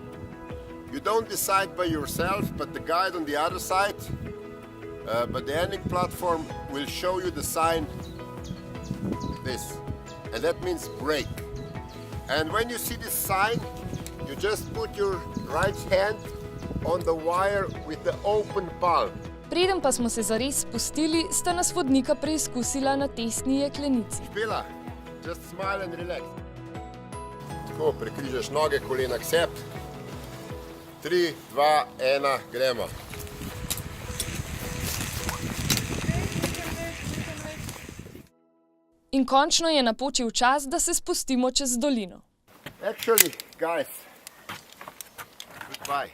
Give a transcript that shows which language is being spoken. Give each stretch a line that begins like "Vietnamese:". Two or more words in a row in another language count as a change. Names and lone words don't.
English: You don't decide by yourself, but the guide on the other side, but the ending platform will show you the sign, this. And that means brake. And when you see this sign, you just put your right hand on the wire with the open palm.
Slovenian: Preden pa smo se zares spustili, sta nas vodnika preizkusila na testni jeklenici. Špela,
English: just smile and relax.
Slovenian: Tako, prekrižaš noge, kolena k sebi. 3, 2, 1, gremo. In končno je napočil čas, da se spustimo čez dolino.
English: Actually, guys, goodbye.